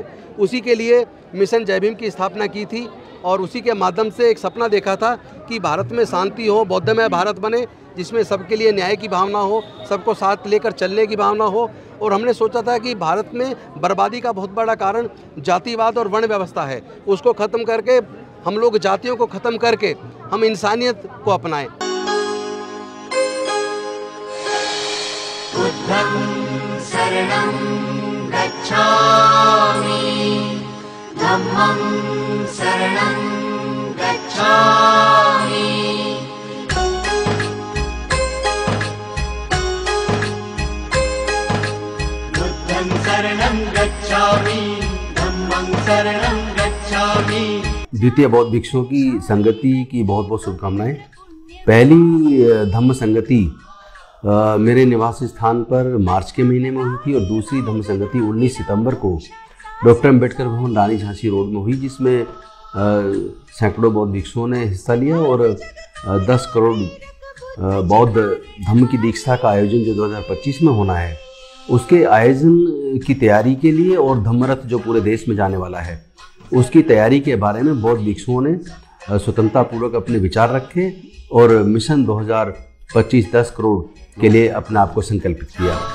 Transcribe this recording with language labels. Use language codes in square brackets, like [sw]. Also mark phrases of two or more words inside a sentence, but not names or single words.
[hi] उसी के लिए मिशन जय भीम की स्थापना की थी और उसी के माध्यम से एक सपना देखा था कि भारत में शांति हो, बौद्धमय भारत बने, जिसमें सबके लिए न्याय की भावना हो, सबको साथ लेकर चलने की भावना हो। और हमने सोचा था कि भारत में बर्बादी का बहुत बड़ा कारण जातिवाद और वर्ण व्यवस्था है, उसको ख़त्म करके, हम लोग जातियों को ख़त्म करके हम इंसानियत को अपनाएं। [pi] बुद्धं शरणं गच्छामि, धम्मं शरणं गच्छामि। बुद्धं शरणं गच्छामि, धम्मं शरणं गच्छामि। [hi] द्वितीय बौद्ध भिक्षुओं की संगति की बहुत बहुत शुभकामनाएं। पहली धम्म संगति मेरे निवास स्थान पर मार्च के महीने में हुई थी और दूसरी धम्म संगति 19 सितंबर को डॉक्टर अम्बेडकर भवन, रानी झांसी रोड में हुई, जिसमें सैकड़ों बौद्ध भिक्षुओं ने हिस्सा लिया और 10 करोड़ बौद्ध धम्म की दीक्षा का आयोजन जो 2025 में होना है, उसके आयोजन की तैयारी के लिए और धम्मरथ जो पूरे देश में जाने वाला है, उसकी तैयारी के बारे में बौद्ध भिक्षुओं ने स्वतंत्रतापूर्वक अपने विचार रखे और मिशन 2025 10 करोड़ के लिए अपने आप को संकल्पित किया।